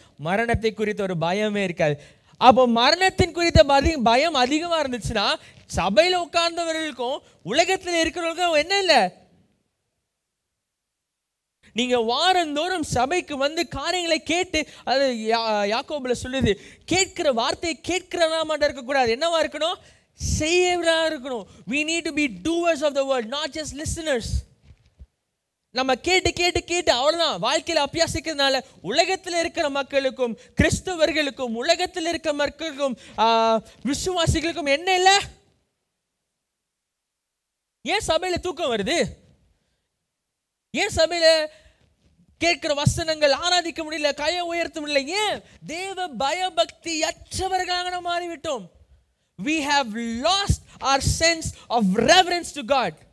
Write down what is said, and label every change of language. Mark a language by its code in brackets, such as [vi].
[ta] மரணத்தை குறித்த ஒரு பயமே இருக்காது. அப்போ மரணத்தின் குறித்த பயம் அதிகமா இருந்துச்சுன்னா சபையில உட்கார்ந்தவர்களுக்கும் உலகத்தில் இருக்கிறவர்களுக்கும் என்ன இல்லை? நீங்க வாரந்தோறும் சபைக்கு வந்து காரியங்களை கேட்டு, அது யாக்கோபுல சொல்லுது, கேட்கிற வார்த்தையை கேட்கிறதா மட்டும் இருக்கக்கூடாது. என்னவா இருக்கணும்? செய்யவர்களா இருக்கணும். [en] we need to be doers of the word, not just listeners. [ta] நம்ம கேட்டு கேட்டு கேட்டு அவ்வளவுதான் வாழ்க்கையில அபியாசிக்கிறதுனால உலகத்தில் இருக்கிற மக்களுக்கும் கிறிஸ்தவர்களுக்கும் உலகத்தில் இருக்கிற மக்களுக்கும் விசுவாசிகளுக்கும் என்ன இல்லை? ஏன் சபையில தூக்கம் வருது? ஏன் சபையில கேட்கிற வசனங்கள் ஆராதிக்க முடியல, கையை உயர்த்த முடியல? ஏன்? தேவ பயபக்தி அற்றவர்களாக நாம் மாறிவிட்டோம். [en] we have lost our sense of reverence to God.